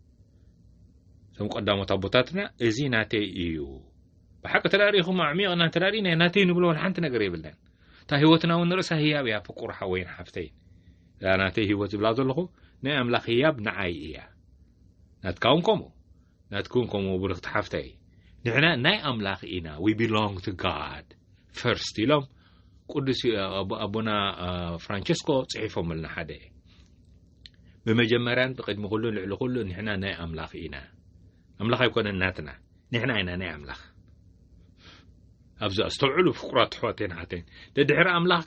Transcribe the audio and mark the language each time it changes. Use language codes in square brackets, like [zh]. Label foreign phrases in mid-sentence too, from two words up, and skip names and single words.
[ti] ቶም ቀዳሞት ኣቦታትና እዚ ናተይ እዩ ብሓቂ ተዳሪኹም ኣዕሚቕና ተዳሪና ናተይ ንብሎ ሓንቲ ነገር የብለን እታ ህይወትና እውን ንርእሳ ህያብ እያ ፍቁር ሓወይን ሓፍተይን ናተይ ህይወት ዝብላ ዘለኹ ናይ ኣምላኽ ህያብ ንዓይ እያ ናትካውን ከምኡ ናትኩን ከምኡ ብርኽቲ ሓፍተይ ንሕና ናይ ኣምላኽ ኢና [en] we belong to God first [ti] ኢሎም ቅዱስ ኣቦና ፍራንቸስኮ ጽሒፎምልና ሓደ በመጀመርያን ብቅድሚ ኩሉ ልዕሊ ኩሉ ንሕና ናይ ኣምላኽ ኢና ኣምላኽ ኣይኮነን ናትና ንሕና ኢና ናይ ኣምላኽ ኣብዚ ኣስተውዕሉ ፍቁራት ሕዋቴን ሓተይን ድሕሪ ኣምላኽ